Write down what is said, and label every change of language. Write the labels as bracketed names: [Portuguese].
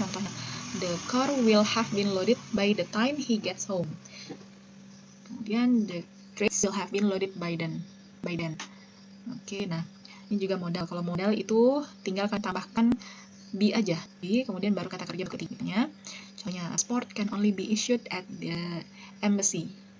[English] Contohnya, the car will have been loaded by the time he gets home. Kemudian, the crates will have been loaded by then. [Indonesian] Oke, nah ini juga modal. Kalau modal itu tinggal kan tambahkan be aja. Be, kemudian baru kata kerja ketiganya. [English] Contohnya, passport can only be issued at the embassy.